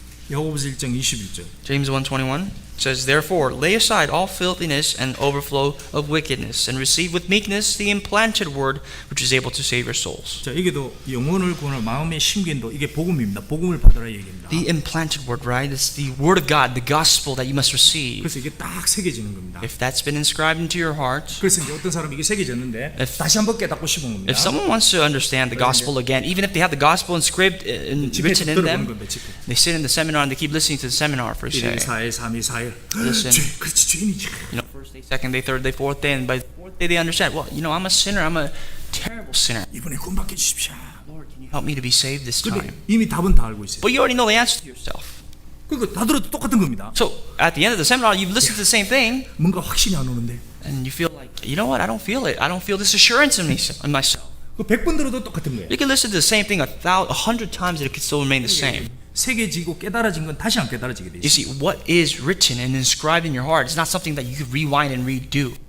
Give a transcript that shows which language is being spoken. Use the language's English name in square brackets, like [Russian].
[Korean] 야고보서 1장 21절. [English] James 1:21 says, "Therefore lay aside all filthiness and overflow of wickedness, and receive with meekness the implanted word, which is able to save your souls." [Korean] 자, 여기도 영혼을 구원할 마음의 심긴도 이게 복음입니다. 복음을 받으라 얘기입니다. [English] The implanted word, right? It's the word of God, the gospel that you must receive. [Korean] 그래서 이게 딱 새겨지는 겁니다. [English] If that's been inscribed into your heart, [Korean] 그래서 이제 어떤 사람이 이게 새겨졌는데 [English] If- [Korean] 다시 한번 깨닫고 싶은 겁니다. [English] if someone wants to understand the gospel again, even if they have the gospel inscribed and [Korean] 집에서 [English] written in [Korean] 들어보는 [English] them, [Korean] 건데 집에. [English] they sit in the seminar and they keep listening to the seminar for a [Korean] 1일 [English] day. [Korean] 4일 3일 4일 [English] Listen. [Korean] 죄, 그렇지 죄인이지. [English] You know, first day, second day, third day, fourth day, and by the fourth day they understand, well, you know, I'm a sinner, I'm a terrible sinner. [Korean] 이번에 구원받게 해주십시오. [English] Lord, can you help me to be saved this [Korean] 근데 [English] time? [Korean] 이미 답은 다 알고 있어요. [English] But you already know the answer to yourself. [Korean] 그러니까 다 들어도 똑같은 겁니다. [English] So at the end of the seminar, you've listened to the same thing, [Korean] 뭔가 확신이 안 오는데 [English] and you feel like, you know what? I don't feel it. I don't feel this assurance in myself. [Korean] 그 100번 들어도 똑같은 거예요. [English] You can listen to the same thing 100 times, and it can still remain the same. [Korean] 새겨지고 깨달아진 건 다시 안 깨달아지게 돼 [English] You [Korean] 있어요. [English] see, what is written and inscribed in your heart is not something that you could rewind and redo.